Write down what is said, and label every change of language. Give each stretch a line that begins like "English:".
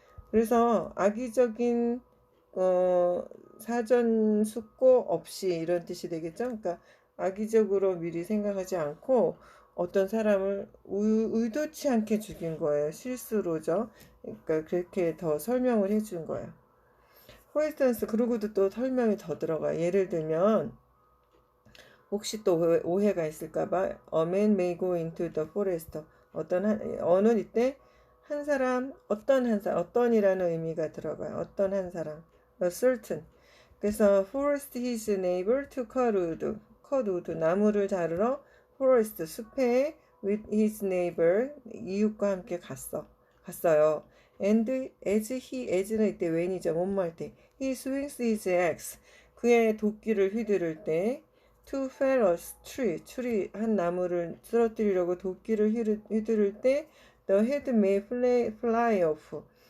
Korean: 그래서 악의적인 사전숙고 없이 이런 뜻이 되겠죠. 그러니까 악의적으로 미리 생각하지 않고 어떤 사람을 의도치 않게 죽인 거예요. 실수로죠. 그러니까 그렇게 더 설명을 해준 거예요. 포인스턴스 그러고도 또 설명이 더 들어가요. 예를 들면 혹시 또 오해가 있을까봐 A man may go into the forest. 어는 이때 한 사람, 어떤이라는 의미가 들어가요. 어떤 한 사람, a certain.
English: 그래서 forest his neighbor to cut wood.
Korean: 나무를 자르러 forest 숲에 with his neighbor 이웃과 함께 갔어요.
English: And as는 이때 when이죠. 뭐할 때. He swings his axe.
Korean: 그의 도끼를 휘두를 때 to fell a tree 한 나무를 쓰러뜨리려고 도끼를 휘두를 때 the head may fly off.